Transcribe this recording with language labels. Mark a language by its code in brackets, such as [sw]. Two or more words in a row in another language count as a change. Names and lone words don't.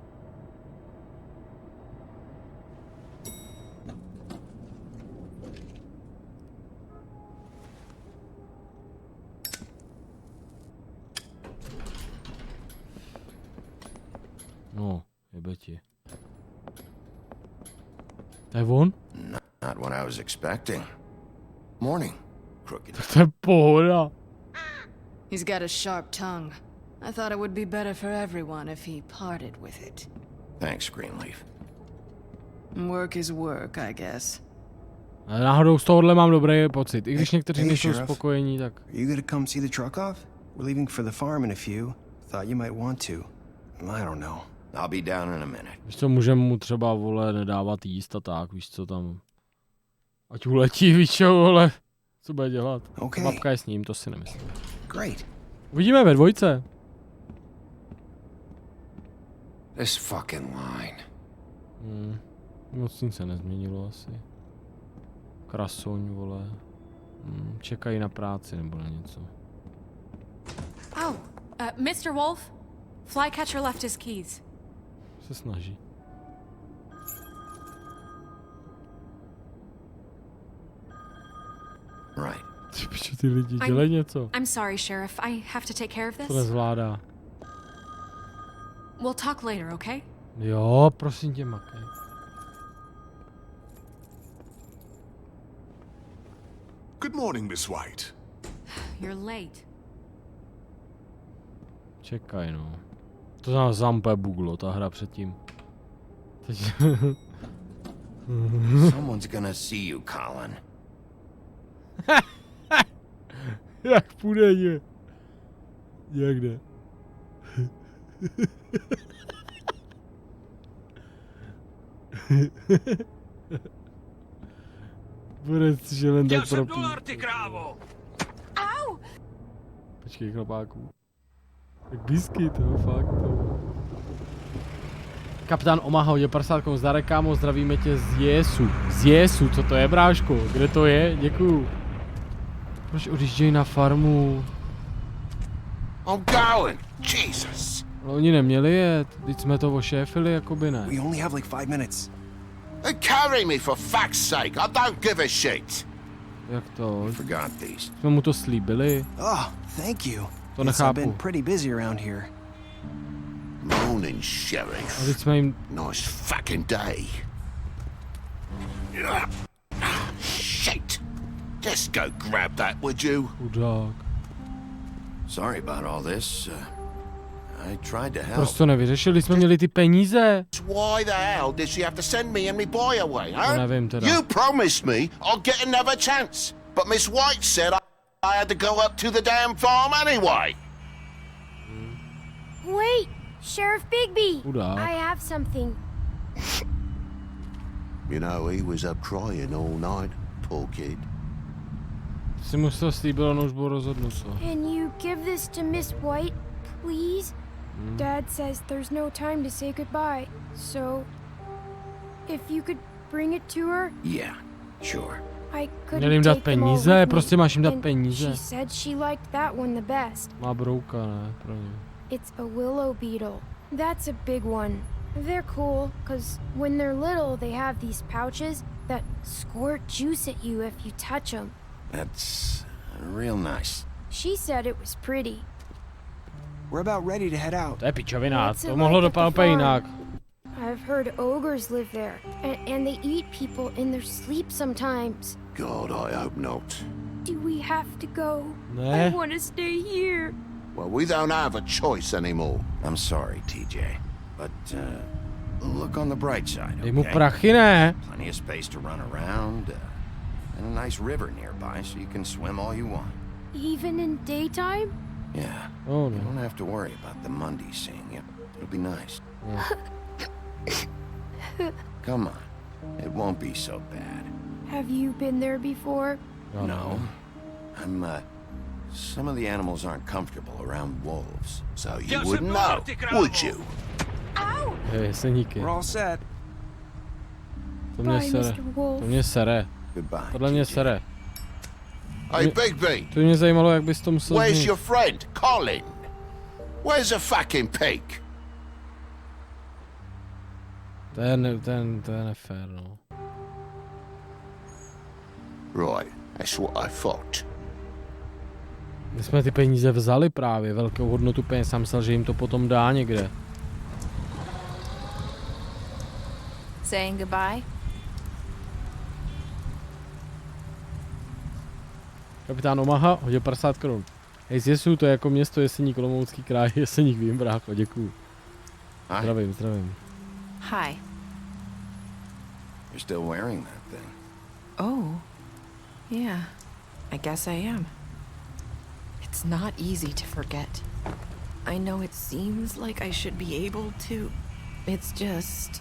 [cs] No, jebe ti. To je on? [en] Not what I was expecting. Morning, crooked. [cs] To je pohoda. [en] He's got a sharp tongue. I thought it would be better for everyone if he parted with it. Thanks, Greenleaf. Work is work, I guess. [cs] Ale náhodou z tohohle mám dobrý pocit. I když někteří nejsou spokojení, tak... [en] Are you gonna come see the truck off? We're leaving for the farm in a few. Thought you might want to. I don't know. I'll be down in a minute. [cs] Víš co, můžeme mu třeba, vole, nedávat jíst a tak, víš co tam... Ať uletí, víš čo, vole. Co bude dělat? [en] Okay. [cs] Babka je s ním, to si nemyslím. [en] Great. [cs] Uvidíme ve dvojce. [en] This fucking line. [cs] Moc nic se nezměnilo asi. Krasoň, vole. Čekají na práci nebo na něco. [en] Oh, Mr. Wolf? Flycatcher left his keys. [cs] Se snaží. [en] Right. [cs] Ty pičo, ty lidi, dělej něco. [en] I'm sorry, Sheriff. I have to take care of [cs] To [en] this. [cs] nezvládá. [en] We'll talk later, okay? [cs] Jo, prosím tě, makej. [en] Good morning, Miss White. You're late. [cs] Čekaj, no. To nás zampe buglo, ta hra předtím. Teď... [en] Someone's gonna see you, Colin. [cs] Jak půjde, ne? Jak jde? Bude si jen tak propít. ty krávo! Au! Počkej, chlapáku. Tak biskyt, jo, fakt to. Kapitán Omaha, hodě 50 korun, zdárek, kámo, zdravíme tě z Jesu. Z Jesu, co to je, bráško? Kde to je? Děkuju. Proč odjíždějí na farmu? [en] I'm going. Jesus. [cs] No, oni neměli jet, teď jsme to ošéfili, jakoby ne. [en] We only have like 5 minutes. Carry me for fuck's sake. I don't give a shit. [cs] Jak to? [en] Forgot these. [cs] Jsme mu to slíbili. [en] Oh, thank you. [cs] To [en] I've [cs] nechápu. [en] been pretty busy around here. Morning, Sheriff. [cs] A teď jsme jim... [en] Nice fucking day. Shit. Just go grab that, would you? [cs] Chudák. [en] Sorry about all this. I tried to help. [cs] Proč to nevyřešili? Jsme měli ty peníze. [en] Why the hell did she have to send me and my boy away, huh? [cs] To nevím teda. [en] You promised me I'll get another chance. But Miss White said I had to go up to the damn farm anyway. Wait, Sheriff Bigby. [cs] Chudák. [en] I have something. You know, he was up crying all night, poor kid. [cs] Si mu to slíbilo, no už bylo rozhodnuto. [en] Can you give this to Miss White, please? Dad says there's no time to say goodbye, so if you could bring it to her. Yeah, sure. I [cs] Měl jim [en] couldn't [cs] dát [en] take them all [cs] peníze, [en] with me, [cs] prostě máš jim dát [en] and [cs] peníze. [en] She said she liked that one the best. [cs] Má brouka, ne, pro ně. [en] It's a willow beetle. That's a big one. They're cool, because when they're little, they have these pouches that squirt juice at you if you touch them. That's real nice. She said it was pretty. We're about ready to head out. [cs] To je pičovina, [en] What's it [cs] to mohlo [en] like at the [cs] dopadnout úplně jinak. [en] farm? I've heard ogres live there, and they eat people in their sleep sometimes. God, I hope not. Do we have to go? [cs] Ne. [en] I want to stay here. Well, we don't have a choice anymore. I'm sorry, TJ, but look on the bright side, [cs] Dej mu [en] okay? [cs] prachy, ne? [en] Plenty of space to run around, and a nice river nearby so you can swim all you want. Even in daytime? Yeah. Oh, You no. don't have to worry about the Mondays seeing you. It'll be nice. Come on. It won't be so bad. Have you been there before? No. I'm, some of the animals aren't comfortable around wolves. So you wouldn't know, would you? Ow! [cs] Hej, seníky. [en] We're all set. [cs] To mě [en] Bye, [cs] sere. [en] Mr. Wolf. [cs] To mě sere. [en] Goodbye. [cs] Podle mě sere. [en] Hey, Bigby, [cs] To mě zajímalo, jak bys to musel [en] where's [cs] změnit. [en] your friend, Colin? Where's the fucking pig? [cs] To je nefér, no. [en] Right, that's what I thought. [cs] My jsme ty peníze vzali právě, velkou hodnotu peněz, jsem myslel, že jim to potom dá někde. [en] Saying goodbye? [cs] Kapitán Omaha hodil 50 korun. Hej, z Jesu, to je jako město Jeseník, Olomoucký kraj, Jeseník, vím, brácho, děkuju. Zdravím, zdravím. [en] Hi. You're still wearing that thing. Oh. Yeah. I guess I am. It's not easy to forget. I know it seems like I should be able to. It's just...